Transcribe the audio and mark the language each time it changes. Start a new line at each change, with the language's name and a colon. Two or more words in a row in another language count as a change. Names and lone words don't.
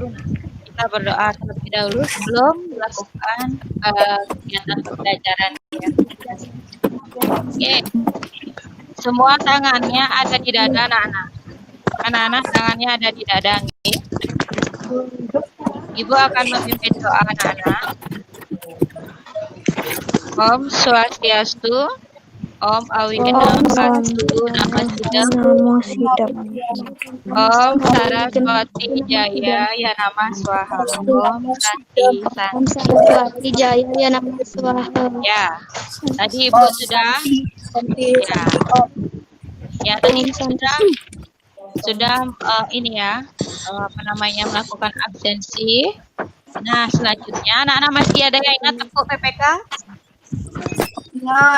Indonesian: Kita berdoa terlebih dahulu sebelum melakukan kegiatan pembelajaran. Ya. Oke. Semua tangannya ada di dada anak-anak. Anak-anak tangannya ada di dada. Okay? Ibu akan memimpin doa anak-anak.
Sanskrit: Om Swastiastu. Om Awinam Astu Namasidam. Om Saraswati Jaya Ya Nama Swaha. Om Santi Saraswati Jaya Ya Nama Swaha.
Indonesian: Ya, tadi Ibu sudah tadi sudah ini ya, melakukan absensi. Nah, selanjutnya anak-anak masih ada yang ingat tepuk PPK? Ingat.